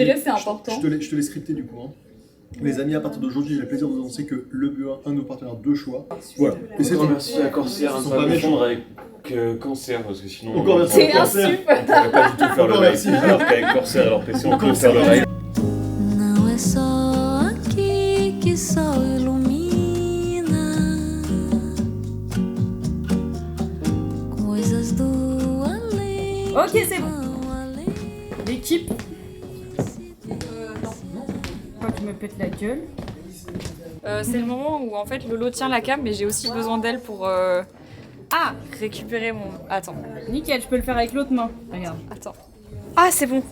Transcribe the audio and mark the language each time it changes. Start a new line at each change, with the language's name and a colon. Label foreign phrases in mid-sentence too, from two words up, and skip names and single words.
French: Respirer, c'est important. Je te l'ai scripté du coup. Hein. Les amis, à partir d'aujourd'hui, j'ai le plaisir de vous annoncer que Le Bu a un de nos partenaires de choix. Voilà. Et c'est tout. Merci à Corsair, Ils ne sont pas pas confondre avec Cancer, parce que sinon Encore on merci. C'est un Cancer. super. pourrait pas du tout faire le Encore rêve. merci. Alors qu'avec Corsair et leur PC, on peut Encore faire le merci. rêve.
Portuguese: Não é só aqui que sol ilumina coisas do além.
French: Ok, c'est bon.
Portuguese: Vão além.
French: L'équipe. Quand tu me pètes la gueule. C'est le moment où en fait Lolo tient la cam, mais j'ai aussi besoin d'elle pour récupérer mon. Attends. Nickel, je peux le faire avec l'autre main. Regarde. Attends. Ah, c'est bon.